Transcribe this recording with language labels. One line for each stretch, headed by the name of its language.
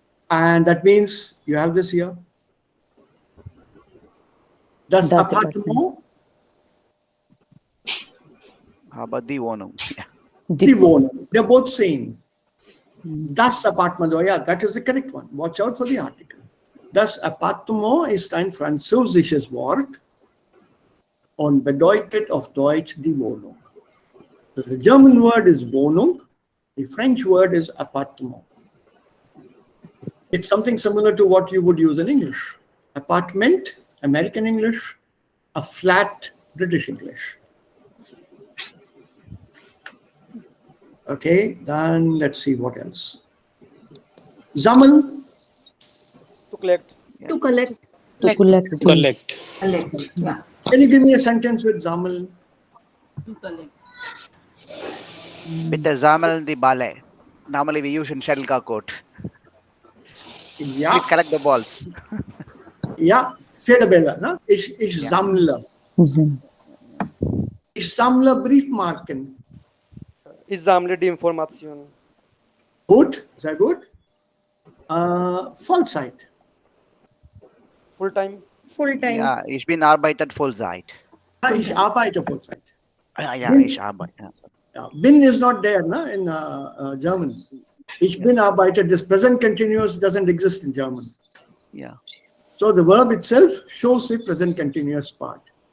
English: And that means you have this here.
German: Das Das Appartement,
English: How about die Wohnung? Yeah. die Wohnung. They're both same. Das Appartement, oh yeah, that is the correct one. Watch out for the article.
German: Das Appartement ist ein französisches Wort und bedeutet auf Deutsch die Wohnung.
English: The German word is Wohnung. The French word is Appartement. It's something similar to what you would use in English. Apartment, American English, a flat, British English. Okay, then let's see what else.
German: Sammeln,
English: To collect. To collect. To collect. can you give me a sentence with Sammeln?
German: Bitte sammeln die Bälle.
English: Normally we use in shuttlecock court.
German: Ja,
English: collect the balls.
German: ja, Federbälle. Ne? Ich Ja. sammle. Ich sammle Briefmarken. Ich sammle die Informationen. Gut, sehr gut. Vollzeit.
English: Full-time.
German: Ja, ich bin arbeitet Vollzeit. Ja, ich arbeite Vollzeit. Ja, Bin- ich arbeite.
English: Yeah, bin is not there in German.
German: Ich bin arbeite,
English: this present continuous doesn't exist in German. Yeah. So the verb itself shows the present continuous part.